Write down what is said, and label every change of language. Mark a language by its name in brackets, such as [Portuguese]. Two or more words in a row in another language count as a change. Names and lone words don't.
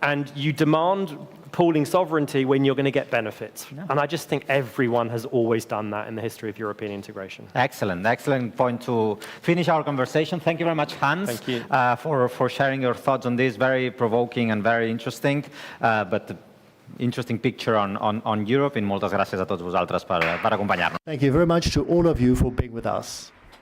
[English] And you demand pooling sovereignty when you're going to get benefits. And I just think everyone has always done that in the history of European integration. Excellent point to finish our conversation. Thank you very much, Hans. Thank you. For sharing your thoughts on this. Very provoking and very interesting. But interesting picture on Europe. [Catalan] I moltes gràcies a tots vosaltres per acompanyar-nos. [English] Thank you very much to all of you for being with us.